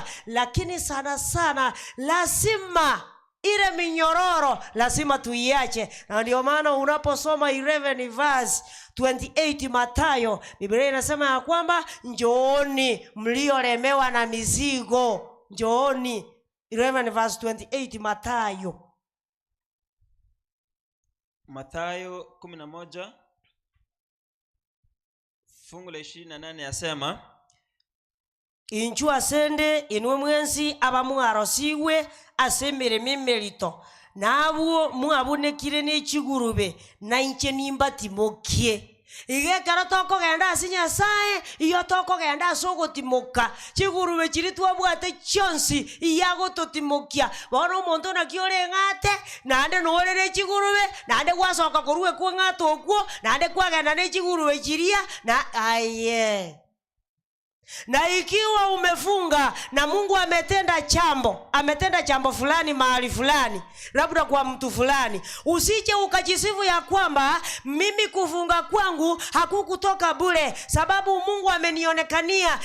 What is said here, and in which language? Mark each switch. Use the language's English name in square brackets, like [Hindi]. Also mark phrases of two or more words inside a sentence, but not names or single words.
[Swahili] Lakini sana sana lazima ile minyororo lazima tuiache, na ndio maana unaposoma 11 verse 28 Mathayo, Biblia inasema ya kwamba njooni mliolemewa na mizigo, njooni. 11 verse 28 Mathayo 11 fungu la 28 yasema, [Gusii] inchu asende inwe mwensi abamwarosiwe asemere mimerito nabuo mwabonekire n'ekigurube na inche nimba timokie ige karo toko genda asinya sae iyo toko genda sogo timoka chigurube chiri twabwate chonsi iyago totimokia bono omonto nakiore ngate nande norere chigurube nande gwasoka koruwe kwa ngate okwo nande kwagenda ne chigurube chiria na aye. [Swahili] Na ikiwa umefunga na Mungu ametenda jambo fulani mahali fulani, labda kwa mtu fulani, usije ukajisifu ya kwamba mimi kufunga kwangu hakukutoka bure, sababu Mungu amenionekania.